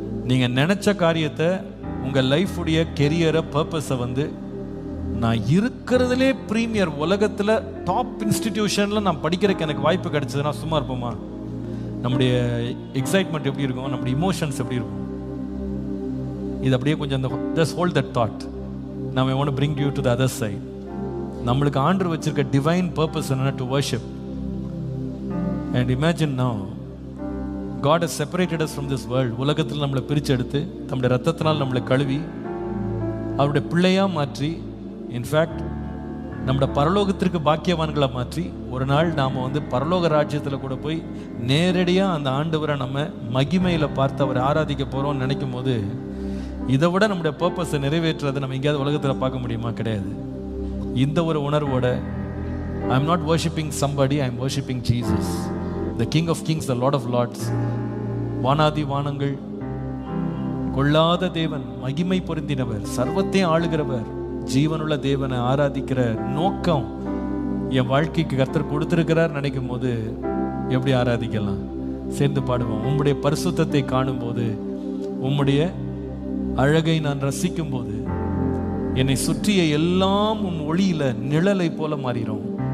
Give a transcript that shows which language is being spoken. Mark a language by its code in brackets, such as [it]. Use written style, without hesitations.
[ta] நீங்கள் நினச்ச காரியத்தை, உங்கள் லைஃபுடைய கெரியரை, பர்பஸை வந்து நான் இருக்கிறதுலே ப்ரீமியர் உலகத்தில் டாப் இன்ஸ்டிடியூஷனில் நான் படிக்கிறதுக்கு எனக்கு வாய்ப்பு கிடைச்சதுன்னா சும்மா இருப்போமா? நம்முடைய எக்ஸைட்மெண்ட் எப்படி இருக்கும்? நம்முடைய இமோஷன்ஸ் எப்படி இருக்கும்? இது அப்படியே கொஞ்சம் அந்த [en] Just hold that thought. நம்ம I want to bring you to the other side. [ta] நம்மளுக்கு ஆண்டவர் வச்சிருக்க டிவைன் பர்பஸ் என்னன்னா [en] To worship. And imagine now God has separated us from this world. [ta] உலகத்தில் நம்மளை பிரித்து எடுத்து நம்முடைய ரத்தத்தினால் நம்மளை கழுவி அவருடைய பிள்ளையாக மாற்றி, இன்ஃபேக்ட் நம்முடைய பரலோகத்திற்கு பாக்கியவான்களை மாற்றி, ஒரு நாள் நாம் வந்து பரலோக ராஜ்யத்தில் கூட போய் நேரடியாக அந்த ஆண்டவரை நம்ம மகிமையில் பார்த்து அவரை ஆராதிக்க போகிறோம்னு நினைக்கும் போது, இதை விட நம்முடைய பர்பஸை நிறைவேற்றுறதை நம்ம எங்கேயாவது உலகத்தில் பார்க்க முடியுமா? கிடையாது. இந்த ஒரு உணர்வோட [en] I am not worshipping somebody, I am worshipping Jesus, the King of Kings, the Lord of Lords. [ta] வானாதி வானங்கள் கொள்ளாத தேவன், மகிமை பொருந்தினவர், சர்வத்தையும் ஆளுகிறவர், ஜீவனுள்ள தேவனை ஆராதிக்கிற நோக்கம் என் வாழ்க்கைக்கு கர்த்தர் கொடுத்திருக்கிறார் நினைக்கும் போது எப்படி ஆராதிக்கலாம்? சேர்ந்து பாடுவோம். உம்முடைய பரிசுத்தத்தை காணும் போது, உம்முடைய அழகை நான் ரசிக்கும் போது, என்னை சுற்றிய எல்லாம் உம் ஒளியில நிழலை போல மாறிடும்.